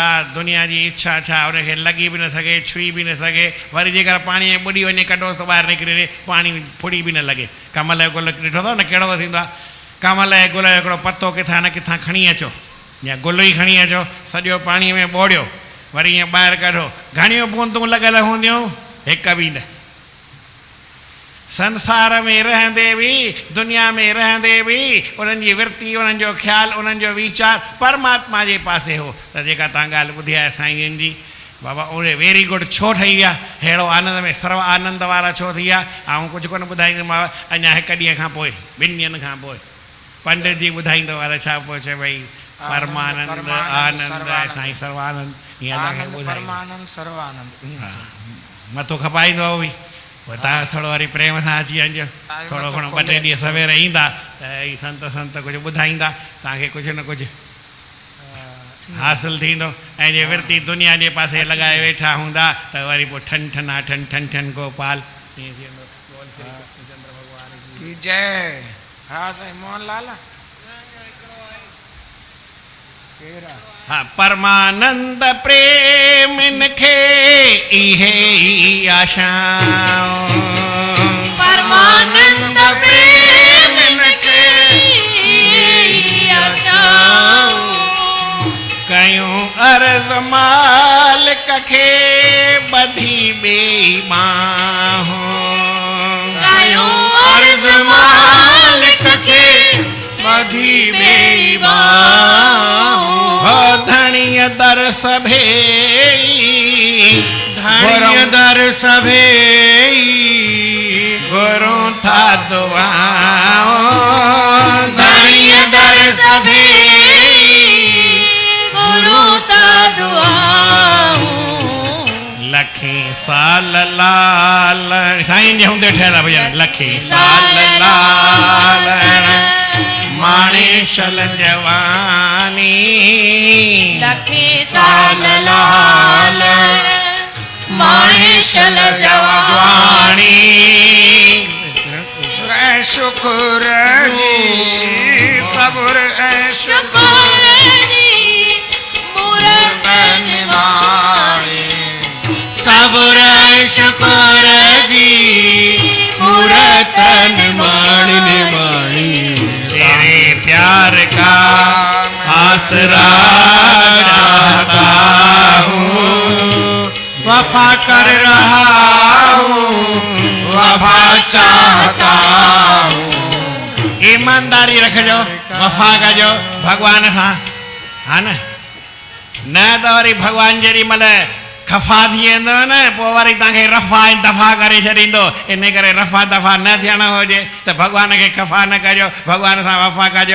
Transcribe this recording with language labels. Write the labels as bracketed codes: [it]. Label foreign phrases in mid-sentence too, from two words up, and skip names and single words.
[sd] दुनिया जी इच्छा छा उनखे लॻी बि न सघे छुई बि न सघे वरी जेकर पाणी में ॿुॾी वञे कढोसि त ॿाहिरि निकिरे पाणी फुड़ी बि न लॻे कमल जो गुल ॾिठो अथव न कहिड़ो थींदो आहे कमल जे गुल जो हिकिड़ो पतो किथां न किथां खणी अचो या गुल ई खणी अचो सॼो पाणीअ में ॿोड़ियो वरी ईअं ॿाहिरि कढो घणियूं बूंदूं लॻल हूंदियूं हिकु बि न संसार में रहंदे बि दुनिया में रहंदे बि उन्हनि जी विरती उन्हनि जो ख़्यालु उन्हनि जो वीचार परमात्मा जे पासे हो त जेका तव्हां ॻाल्हि ॿुधी आहे साईं जी बाबा उहे वेरी गुड छो ठही विया अहिड़ो आनंद में सर्व आनंद वारा छो थी विया ऐं कुझु कोन ॿुधाईंदोमांव अञा हिकु ॾींहं खां पोइ 2 ॾींहंनि खां पोइ पंडित जी ॿुधाईंदो आहे छा पोइ चए भई परमानंद आनंद साईं सर्वानंद हीअं तव्हांखे ॿुधाईंदो मथो खपाईंदो आहे उहो बि पोइ तव्हां थोरो वरी प्रेम सां अची वञिजो थोरो घणो 2 टे ॾींहं सवेर ईंदा त ई संत कुझु ॿुधाईंदा तव्हांखे कुझु न कुझु हासिलु थींदो ऐं जे विरती दुनिया जे पासे लॻाए वेठा हूंदा त वरी पोइ ठन ठन ठन गोपाल ईअं थी वेंदो [hi] बोल श्री कृष्णचंद्र भॻवान की [sd] जय हा साईं मोहनलाल हा परमानंद प्रेम खे इहे ई आशा परमानंद प्रेम खे ई आशा कयूं अर्ज़ मालिक खे ॿधी बेईमां कयूं अर्ज़ मालिक खे ॿधी बेईमां धणीअ दर सभे धणीअ दर सभे गुरू था दुआओ धणीअ दर सभे गुरू था दुआओ लखे साल लाल साईं जे हूंदे ठहियल आहे भॼन लखे साल लाल माणेशल जवानी लखे साल लाल माणेशल जवानी शुक्र जी सब्र ऐं शुक्र जी मूरतन वाणी सब्र ऐं शुक्र जी मूरतन वाणी [hi] तेरे प्यार का आसरा चाहता हूँ वफा कर रहा हूँ वफा चाहता हूँ [sd] ईमानदारी रखजो वफ़ा कजो भगवान सां हा न त वरी भगवान जेॾी महिल खफ़ा थी वेंदो न पोइ वरी तव्हांखे रफ़ा ऐं दफ़ा करे छॾींदो इन करे रफ़ा दफ़ा न थियणो हुजे त भगवान खे खफ़ा न कजो भगवान सां वफ़ा कजो